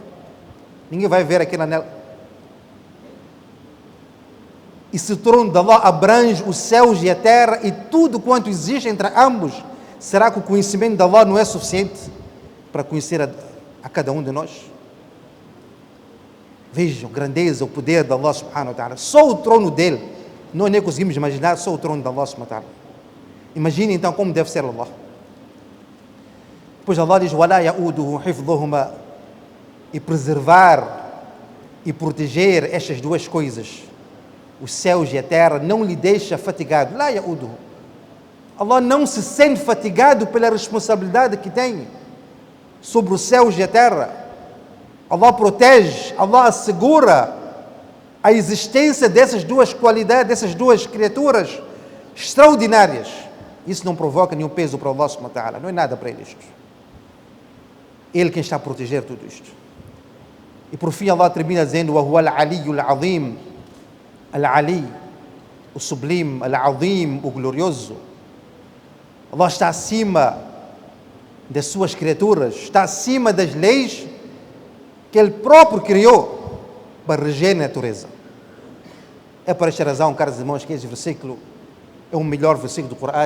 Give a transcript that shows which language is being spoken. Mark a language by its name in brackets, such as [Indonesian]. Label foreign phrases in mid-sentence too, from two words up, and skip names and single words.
[Portuguese] Ninguém vai ver aquele anel. E se o trono de Allah abrange os céus e a terra e tudo quanto existe entre ambos, será que o conhecimento de Allah não é suficiente para conhecer a cada um de nós? Vejam a grandeza, o poder de Allah [Arabic] سبحانه وتعالى. [Portuguese] Só o trono dele, nós nem conseguimos imaginar, só o trono de Allah [Arabic] سبحانه وتعالى. [Portuguese] Imagine então como deve ser Allah. Depois Allah diz, [Arabic] وَلَا يَؤُودُهُ حِفْظُهُمَا, [Portuguese] e preservar e proteger estas duas coisas, os céus e a terra, não lhe deixa fatigado. [Arabic] لَا يَؤُودُهُ. [Portuguese] Allah não se sente fatigado pela responsabilidade que tem sobre os céus e a terra. Allah protege, Allah assegura a existência dessas duas qualidades, dessas duas criaturas extraordinárias. Isso não provoca nenhum peso para Allah [Arabic] سبحانه وتعالى, [Portuguese] não é nada para ele isto. Ele quem está a proteger tudo isto. E por fim Allah termina dizendo, [Arabic] وَهُوَ الْعَلِيُّ الْعَظِيمُ. [Portuguese] Al-Ali, o sublime, Al-Azim, o glorioso. Allah está acima das suas criaturas, está acima das leis que Ele próprio criou para reger a natureza. É por esta razão, caros irmãos, que este versículo é o melhor versículo do Corão.